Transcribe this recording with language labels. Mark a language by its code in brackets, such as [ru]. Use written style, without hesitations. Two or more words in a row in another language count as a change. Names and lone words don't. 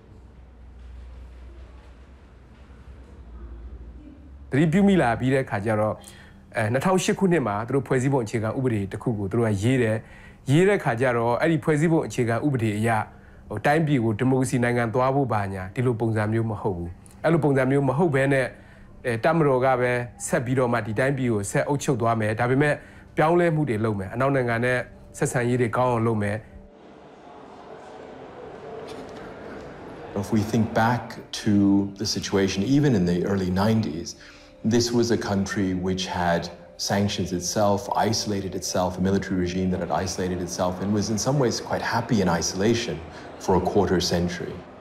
[my] တတိပြုမိလာပြီးတဲ့ခါကျတော့2008ခုနှစ်မှာသူတို့ဖွဲ့စည်းပုံအခြေခံဥပဒေတစ်ခုကိုသူတို့ကရေးတဲ့ခါကျတော့အဲ့ဒီဖွဲ့စည်းပုံအခြေခံဥပဒေအရတိုင်းပြည်ကိုဒီမိုကရေစီနိုင်ငံသွားဖို့ပါညာဒီလိုပုံစံမျိုးမဟုတ်ဘူးအဲ့လိုပုံစံမျိုးမဟုတ်ဘဲနဲ့တပ်မတော်ကပဲဆက်ပြီးတော့မှဒီတိုင်းပြည်ကိုဆက်အုပ်ချုပ်သွားမယ်ဒါပေမဲ့ပြောင်းလဲမှုတွေလုပ်မယ်အနောက်နိုင်ငံနဲ့ဆက်ဆံရေးတွေကောင်းအောင်လုပ်မယ် [en] If we think back to the situation even in the early 90s this was a country which had sanctions itself, isolated itself, a military regime that had isolated itself and was in some ways quite happy in isolation for a quarter century.